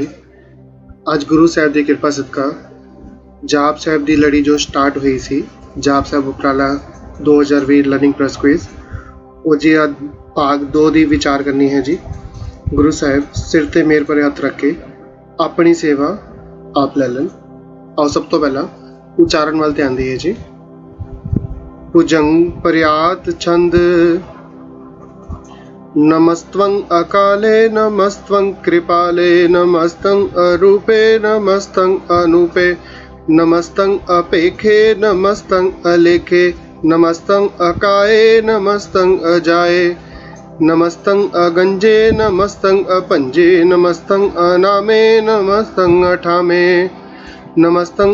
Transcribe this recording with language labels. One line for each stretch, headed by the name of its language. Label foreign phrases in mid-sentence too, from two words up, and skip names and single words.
Punjabi: ਅੱਜ ਗੁਰੂ ਸਾਹਿਬ ਦੀ ਕਿਰਪਾ ਸਦਕਾ ਜਾਪ ਸਾਹਿਬ ਦੀ ਲੜੀ ਜੋ ਸਟਾਰਟ ਹੋਈ ਸੀ, ਜਾਪ ਸਾਹਿਬ ਉਪਰਾਲਾ 2020
English: learning press quiz,
Punjabi: ਉਹ ਜੀ ਅੱਜ ਭਾਗ 2 ਦੀ ਵਿਚਾਰ ਕਰਨੀ ਹੈ ਜੀ। ਗੁਰੂ ਸਾਹਿਬ ਸਿਰ ਤੇ ਮੇਰ ਭਰੇ ਹੱਥ ਰੱਖ ਕੇ ਆਪਣੀ ਸੇਵਾ ਆਪ ਲੈ ਲੈਣ। ਆਓ ਸਭ ਤੋਂ ਪਹਿਲਾਂ ਉਚਾਰਨ ਵੱਲ ਧਿਆਨ ਦਈਏ ਜੀ। ਭੁਜੰਗ ਪਰਿਆਤ ਛੰਦ ਨਮਸਤ੍ਵੰ ਅਕਾਲੇ ਨਮਸਤ੍ਵੰ ਕ੍ਰਿਪਾਲੇ ਨਮਸਤੰ ਅਰੂਪੇ ਨਮਸਤੰ ਅਨੂਪੇ ਨਮਸਤੰ ਅਪੇਖੇ ਨਮਸਤੰ ਅਲੇਖੇ ਨਮਸਤੰ ਅਕਾਏ ਨਮਸਤੰ ਅਜਾਏ ਨਮਸਤੰ ਅਗੰਜੇ ਨਮਸਤੰ ਅਪੰਜੇ ਨਮਸਤੰ ਅਨਾਮੇ ਨਮਸਤੰ ਅਠਾਮੇ ਨਮਸਤੰ